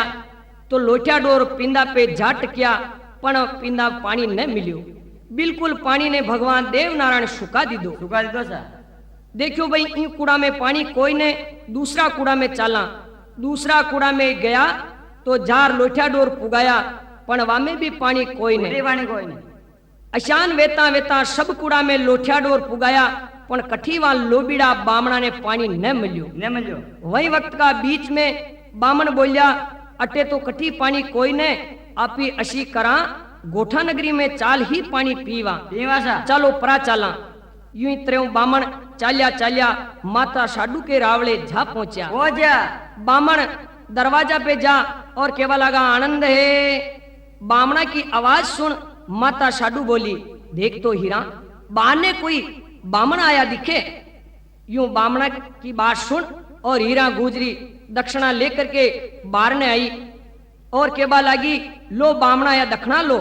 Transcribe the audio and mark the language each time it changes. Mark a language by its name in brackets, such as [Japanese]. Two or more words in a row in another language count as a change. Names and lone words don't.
[Rajasthani] तो लोटिया डोर पिंदा पे झाट किया पण पिंदा पानी न मिलियो। बिल्कुल पानी ने भगवान देव नारायण सुखा दी दो। सुखा दी दो सा। देखियो भाई इन कूड़ा में पानी कोई ने, दूसरा कूड़ा में चाला। दूसरा कूड़ा में गया तो जार लोटिया डोर पुगाया पण वा में भी पानी कोई ने। पानी कोई नहीं। अशान वेता वेता सब कूड़ा में लोटिया डोर पुगाया पण कठीवा लोबीड़ा बामणा ने पानी न मिलियो। न मिलियो। वही वक्त का बीच में बामण बोलिया, अटे तो कठी पानी कोई ने, आपी अशी करा गोठा नगरी में चाल ही पानी पीवा। पीवा सा। चलो परा चाला। यूं ही त्रेऊ बामण चालिया चालिया माता साडू के रावले जा पहुंचा। हो जा। बामण दरवाजा पे जा और केवा लगा, आनंद है। बामणा की आवाज सुन माता साडू बोली, देख तो हीरा बाहर ने कोई बामण आया दिखे। यूं बामणा की बात सुन और हीरा गुजरी दक्षिणा लेकर के बाहर ने आई और केबा लगी, लो बामणा या दक्षिणा लो।